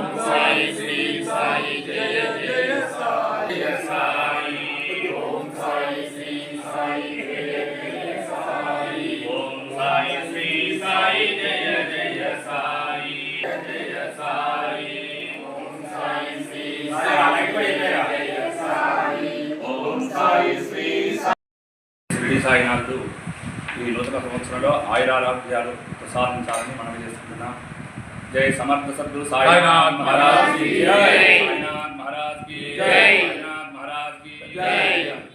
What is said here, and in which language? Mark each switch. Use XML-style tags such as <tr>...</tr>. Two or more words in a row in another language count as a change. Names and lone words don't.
<hi>साई श्री साई जय जय साई साई, ओम साई श्री साई जय जय साई, ओम साई श्री साई जय जय साई जय साई, ओम साई श्री साई जय साई, ओम साई श्री</hi> <te>షిరిడి సాయినాథుడు ఈ నూతన సంవత్సరంలో ఆయురారోగ్యాలు ప్రసాదించాలని మనవి చేస్తున్నాం.</te> <hi>जय समर्थ सद्गुरु साईनाथ महाराज की जय। साईनाथ महाराज की जय। साईनाथ महाराज की जय।</hi>